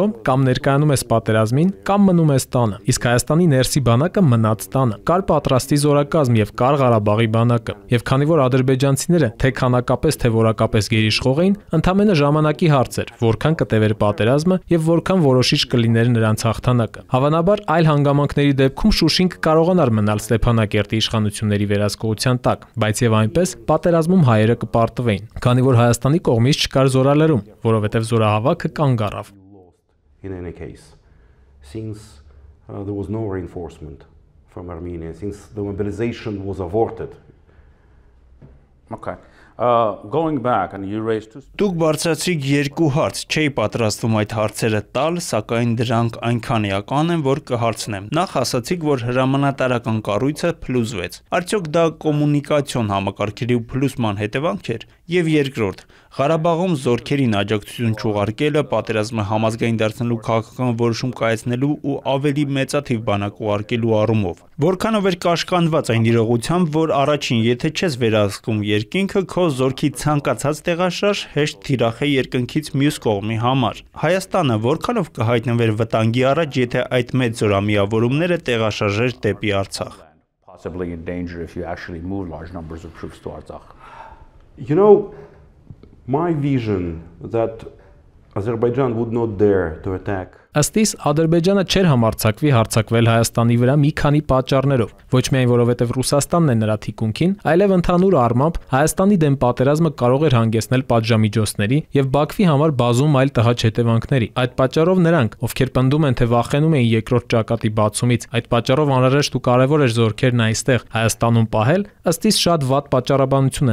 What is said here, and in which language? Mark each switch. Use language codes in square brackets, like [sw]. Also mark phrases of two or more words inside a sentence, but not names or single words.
[hy] կամ ներկայանում ես պատերազմին, կամ մնում ես տանը։ Իսկ Հայաստանի ներսի բանակը մնաց տանը։ Կար պատրաստի զորակազմ եւ կար Ղարաբաղի բանակը։ Եվ քանի որ ադրբեջանցիները թե քանակապես թե որակապես գերիշխող էին, ընդամենը ժամանակի հարց էր, որքան կտևեր պատերազմը եւ որքան որոշիչ կլիներ նրանց հաղթանակը։ Հավանաբար այլ հանգամանքների դեպքում Շուշին կկարողանար մնալ Ստեփանակերտի իշխանությունների վերահսկողության տակ, բայց եւ այնպես պատերազմում հայերը կպարտվեին, քանի որ Հայաստանի կողմից չկար զորալրում, որովհետեւ զորահավաքը կանգ առավ։ [en] In any case, since there was no reinforcement from Armenia, since the mobilization was aborted. Okay. Going back, and you raised two. [hy] Դուք բարձրացրիք երկու հարց, չէի պատրաստվում այդ հարցերը տալ, սակայն դրանք այնքան էական են, որ կհարցնեմ։ Նախ ասացիք, որ հրամանատարական կառույցը փլուզվեց։ Արդյոք դա կոմունիկացիոն համակարգերի փլուզման հետևանք էր։ Եվ երկրորդ, Ղարաբաղում զորքերին աջակցություն չուղարկելը պատերազմը համազգային դարձնելու քաղաքական որոշում կայացնելու ու ավելի մեծաթիվ բանակ ուղարկելու առումով։ Որքանով էր կաշկանդված այն իրողությամբ, որ առաջին, եթե չես վերահսկում երկինքը, քո զորքի ցանկացած տեղաշարժ հեշտ թիրախ է երկնքից մյուս կողմի համար։ Հայաստանը որքանով կհայտնվեր վտանգի առաջ, եթե այդ մեծ զորամիավորումները տեղաշարժեր դեպի Արցախ։ [en] Possibly in danger if you actually move large numbers of troops to Artsakh. You know, my vision that Azerbaijan would not dare to attack. [hy] Ըստ իս Ադրբեջանը չէր համարձակվի հարձակվել Հայաստանի վրա մի քանի պատճառներով, ոչ միայն որովհետև Ռուսաստանն է նրա թիկունքին, այլև ընդհանուր առմամբ Հայաստանի դեմ պատերազմը կարող էր հանգեցնել պատժամիջոցների եւ Բաքվի համար բազում այլ տհաճ հետևանքների։ Այդ պատճառով նրանք, ովքեր պնդում են, թե վախենում էին երկրորդ ճակատի բացումից, այդ պատճառով անհրաժեշտ ու կարևոր էր զորքերն այստեղ Հայաստանում պահել, ըստ իս շատ վատ պատճառաբանություն